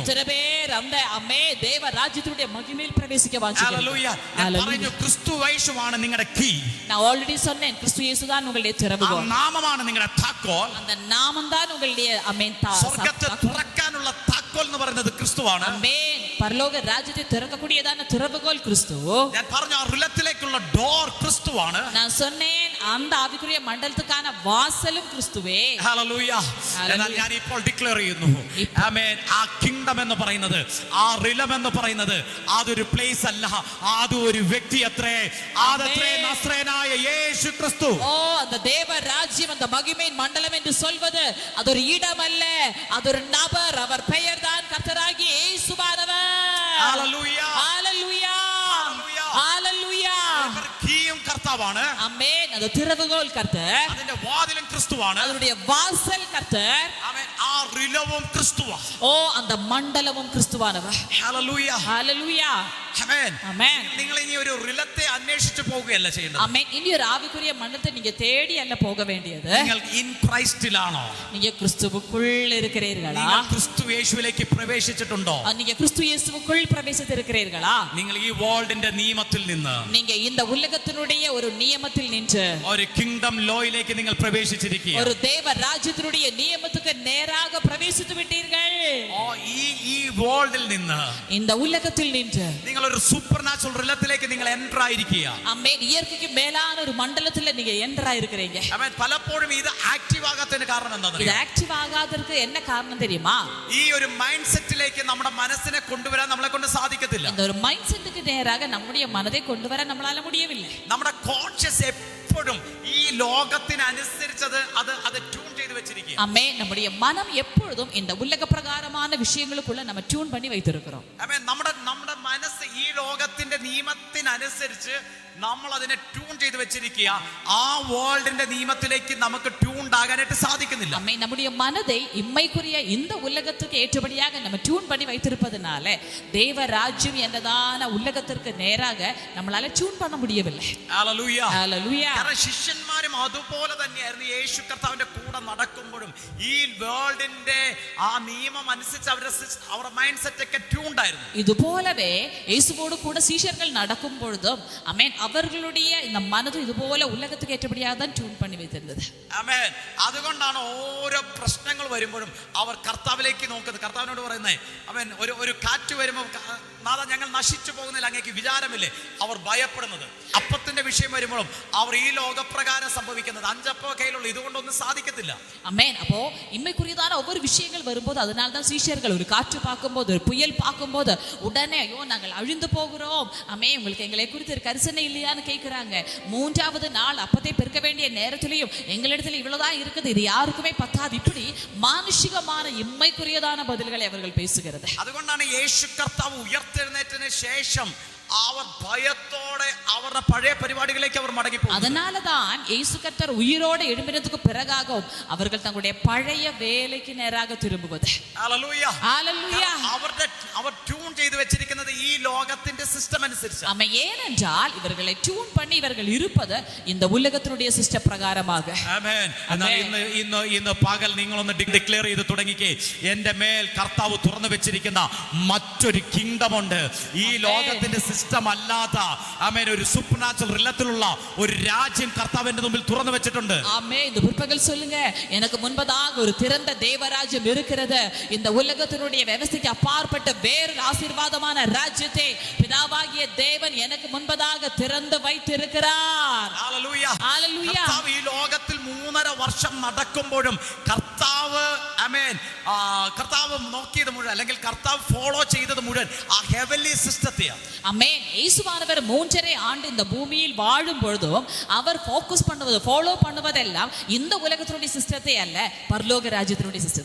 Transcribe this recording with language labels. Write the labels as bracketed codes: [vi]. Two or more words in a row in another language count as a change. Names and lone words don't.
[ml] എത്ര പേർ അമ്മേ ദേവരാജ്യത്തിന്റെ മഹിമയിൽ പ്രവേശിക്കാൻ വാഞ്ചിക്കുന്നു? ഹല്ലേലൂയ. ഞാൻ പറഞ്ഞു ക്രിസ്തു യേശുവാണ് നിങ്ങളുടെ കീ. [ta] நான் ஆல்ரெடி சொன்னேன் கிறிஸ்து இயேசுதான் உங்களுடைய திறவுகோல். [ml] ആ നാമമാണ് നിങ്ങളുടെ താക്കോൽ. [ta] அந்த நாமம் தான் உங்களுடைய ആമേൻ [ml] സ്വർഗ്ഗത്തെ തുറക്കാനുള്ള താക്കോൽ എന്ന് പറയുന്നത് ക്രിസ്തുവാണ്. [ta] ആമേൻ. [ml] പരലോക രാജ്യത്തെ [ta] തുറക്കக்கூடியதான திறவுகோல் கிறிஸ்து. [ml] ഞാൻ പറഞ്ഞു ആ റിലത്തിലേക്കുള്ള ഡോർ ക്രിസ്തുവാണ്. [ta] நான் சொன்னேன் அந்த ஆவிக்குரிய மண்டலத்துக்கான வாசலும் கிறிஸ்துவே. [ml] ഹല്ലേലൂയ. എന്നാൽ ഞാൻ ഇപ്പോൾ ഡിക്ലെയർ ചെയ്യുന്നു ആമേൻ. ആ കിങ്ഡം എന്ന് പറയുന്നത്, ആ റിലം എന്ന് പറയുന്നത് അതൊരു പ്ലേസ് അല്ല, അതൊരു വ്യക്തി അത്രേ. അതത്രേ നസ്രേനായ യേശു ക്രിസ്തു. [ta] ഓ அந்த தேவ ராஜ்யம் அந்த மகிமையின் மண்டலம் என்று சொல்வது அது ஒரு இடம் அல்ல, அது ஒரு நபர். அவர் பெயர்தான் கர்த்தராகிய இயேசுவானவர். [ml] ഹല്ലേലൂയ. ഹല്ലേലൂയ. ഹല്ലേലൂയ. കീയും കർത്താവാണ്. [ta] ആമേൻ. அது திறவுகோல் கர்த்தர். [ml] അതിന്റെ വാതിലും ക്രിസ്തുവാണ്. [ta] അതിന്റെ வாசல் கர்த்தர். [ml] ആമേൻ. ആ റിലവും ക്രിസ്തുവാണ്. [ta] ഓ அந்த மண்டலமும் கிறிஸ்துவானவர். [ml] ഹല്ലേലൂയ. ഹല്ലേലൂയ. ആമേൻ. ആമേൻ. നിങ്ങൾ ഇനി ഒരു റിലത്തെ അന്വേഷിച്ചു പോകുകയല്ല ചെയ്യുന്നത്. [ta] ആമേൻ. இனி ஒரு ஆவிக்குரிய மண்டலத்தை நீங்க தேடி அல்ல போக வேண்டியது. [ml] നിങ്ങൾ ഇൻ ക്രൈസ്റ്റിലാണോ? [ta] நீங்க கிறிஸ்துவுக்குள் இருக்கிறீர்களா? [ml] നിങ്ങൾ ക്രിസ്തു യേശുവിലേക്ക് പ്രവേശിച്ചിട്ടുണ്ടോ? [ta] நீங்க கிறிஸ்து இயேசுவுக்குள் பிரவேசித்திருக்கிறீர்களா? [ml] നിങ്ങൾ ഈ വേൾഡിന്റെ നിയമത്തിൽ നിന്ന്, [ta] நீங்க இந்த உலகத்தினுடைய ஒரு நியமத்தில் நின்று [ml] ഒരു കിങ്ഡം ലോയിലേക്ക് നിങ്ങൾ പ്രവേശിച്ചിരിക്കുക. [ta] ஒரு தேவ ராஜ்யத்தினுடைய நியமத்துக்கு நேராக நேராக பிரவேசித்து விட்டீர்கள். [ml] ഈ വേൾഡിൽ നിന്ന് [ta] இந்த உலகத்தில் நின்று [ml] നിങ്ങൾ ഒരു [en] super natural [ml] റിലത്തിലേക്ക് നിങ്ങൾ എൻ്റർ ആയിരിക്കുക. [ta] ஆமென். இயற்கைக்கு மேலான ஒரு மண்டலத்துல நீங்க என்டர் ஆயிருக்கிறீங்க. [ml] ആമേൻ. പലപ്പോഴും ഇത് ആക്റ്റീവ് ആകാത്തതിന് കാരണം [ta] இது [ml] എന്താണെന്ന് [ta] ஆக்டிவ் ஆகாததற்கு என்ன காரணம் தெரியுமா? [ml] ഈ ഒരു മൈൻഡ് സെറ്റിലേക്ക് നമ്മുടെ മനസ്സിനെ കൊണ്ടുവരാൻ നമ്മളെ കൊണ്ട് സാധിക്കത്തില്ല. [ta] இந்த ஒரு மைண்ட் செட்டுக்கு நேராக நம்முடைய மனதை கொண்டு வர நம்மளால முடியவில்லை. [ml] നമ്മുടെ കോൺഷ്യസ് എപ്പോഴും ഈ ലോകത്തിനനുസരിച്ചത് അത് ട്യൂൺ ചെയ്ത് വെച്ചിരിക്കുക. [ta] ஆமென். நம்முடைய மனம் எப்பொழுதும் இந்த உலக பிரகாரமான விஷயங்களுக்குள்ள நம்ம டியூன் பண்ணி வைத்திருக்கிறோம். [ml] ആമേൻ. നമ്മുടെ മനസ്സ് ഈ ലോകത്തിന്റെ നിയമത്തിനനുസരിച്ച് നമ്മൾ അതിനെ ട്യൂൺ ചെയ്ത് വെച്ചിരിക്കുക. ആ വേൾഡിന്റെ നിയമത്തിലേക്ക് നമുക്ക് ട്യൂൺഡ് ആകാനായിട്ട് സാധിക്കുന്നില്ല. [ta] ஆமென். நம்முடைய மனதை இம்மைக்குரிய இந்த உலகத்துக்கு ஏற்றபடியாக நம்ம டியூன் பண்ணி வைத்திருப்பதனால தேவ ராஜ்யம் എന്നதான உலகத்திற்கு நேராக நம்மளால டியூன் பண்ண முடியவில்லை. [ml] ഹല്ലേലൂയ. [ta] ஹல்லேலூயா. [ml] കാരണം ശിഷ്യന്മാരും അതുപോലെ തന്നെയായിരുന്നു. യേശു കർത്താവിന്റെ കൂടെ നടക്കുമ്പോഴും ഈ വേൾഡിന്റെ ആ നിയമം അനുസരിച്ച് അവരുടെ [en] mind set [ml] ഒക്കെ ട്യൂൺഡ് ആയിരുന്നു. [ta] இது போலவே இயேசுவோடு கூட சீஷர்கள் நடக்கும் பொழுதும் ஆமென் அவர்களுடைய இந்த மனது இது போல உலகத்துக்கு ஏற்றபடியாக தான் டியூன் பண்ணி வைத்திருந்தது. [ml] ആമേൻ. അതുകൊണ്ടാണ് ഓരോ പ്രശ്നങ്ങൾ വരുമ്പോഴും അവർ കർത്താവിലേക്ക് നോക്കുന്നത്. കർത്താവിനോട് പറയുന്നത് ആമേൻ. ഒരു കാറ്റ് വരുമ്പോൾ നാഥ ഞങ്ങൾ നശിച്ചു പോകുന്നില്ല, അങ്ങേക്ക് വിചാരമില്ലേ? അവർ ഭയപ്പെടുന്നത്. അപ്പത്തിന്റെ വിഷയം വരുമ്പോഴും അവർ ഈ ലോകപ്രകാരം സംഭവിക്കുന്നത് 5 അപ്പോ കയ്യിലുള്ള ഇതുകൊണ്ടൊന്നും സാധിക്കത്തില്ല. [ta] ஆமென். அப்போ இம்மைக்குரியதான ஒவ்வொரு விஷயங்கள் வரும்போது அதனால தான் சீஷர்கள் ஒரு காற்று பார்க்கும்போது ஒரு புயல் பார்க்கும்போது உடனே ஐயோ நாங்கள் அழிந்து போகிறோம், ஆமென், உங்களுக்கு எங்களை குறித்து ஒரு கரிசனை இல்லையான்னு கேட்கிறாங்க. 3வது நாள் அப்பத்தை பெருக்க வேண்டிய நேரத்திலையும் எங்களிடத்துல இவ்வளவுதான் இருக்குது, இது யாருக்குமே பத்தாது, இப்படி மானுஷிகமான இம்மைக்குரியதான பதில்களை அவர்கள் பேசுகிறது. [ml] അതുകൊണ്ടാണ് യേശു കർത്താവ് ഉയർത്തെഴുന്നേറ്റതിന് ശേഷം അവർ ഭയത്തോടെ അവരുടെ പഴയ പരിപാടികളിലേക്ക് അവർ മടങ്ങിപ്പോകും. [ta] அதனாலதான் இயேசு கர்த்தர் உயிரோடு எழும்பினதுக்கு பிறகாகவும் அவர்கள் தங்களுடைய பழைய வேலைக்கு நேராக திரும்புவது. [ml] ഹല്ലേലൂയ. [ta] ஹல்லேலூயா. [ml] അവർ ട്യൂൺ ചെയ്തു വെച്ചിരിക്കുന്നത് ഈ ലോകത്തിന്റെ സിസ്റ്റം അനുസരിച്ച്. [ta] ஆமென். ஏனென்றால் இவர்களை டியூன் பண்ணி இவர்கள் இருப்பது இந்த உலகத்தினுடைய சிஸ்டம் பிரகாரமாக. [ml] ആമേൻ. എന്നാൽ ഇന്ന് പകൽ നിങ്ങളൊന്ന് ഡിക്ലെയർ ചെയ്ത് തുടങ്ങിക്കേ, എന്റെ മേൽ കർത്താവ് തുറന്നു വെച്ചിരിക്കുന്ന മറ്റൊരു കിങ്ഡം ഉണ്ട്. ഈ ലോകത്തിന്റെ സിസ്റ്റം അല്ലാത്ത ആമേൻ ഒരു [en] super natural [ml] റിലത്തിലുള്ള ഒരു രാജ്യം കർത്താവിന്റെ മുമ്പിൽ തുറന്നു വെച്ചിട്ടുണ്ട്. [ta] ஆமென். இந்த பிற்பகல் சொல்லுங்க, எனக்கு முன்பதாக ஒரு திறந்த தேவராஜ்யம் இருக்கிறது. இந்த உலகத்தினுடைய விவசாயிக்கு அப்பாற்பட்ட வேறு ஆசீர்வாதமான ராஜ்யத்தை பிதாவாகிய தேவன் எனக்கு முன்பதாக திறந்து வைத்திருக்கிறார். [ml] ഹല്ലേലൂയ. ഹല്ലേലൂയ. കർത്താവ് ഈ ലോകത്തിൽ 3.5 വർഷം നടക്കുമ്പോഴും കർത്താവ് ആമേൻ കർത്താവ് നോക്കിയത് മുഴുവൻ അല്ലെങ്കിൽ കർത്താവ് ഫോളോ ചെയ്തത് മുഴുവൻ ആ ഹെവൻലി സിസ്റ്റത്തെയാണ്. [ta] ஆமென். இயேசுவானவர் 3.5 ஆண்டு இந்த பூமியில் வாழும் பொழுதும் அவர் ஃபோக்கஸ் பண்ணுவது ஃபாலோ பண்ணுவதெல்லாம் இந்த உலகத்தினுடைய சிஸ்டத்தை அல்ல, பரலோக ராஜ்யத்தினுடைய சிஸ்டத்தை.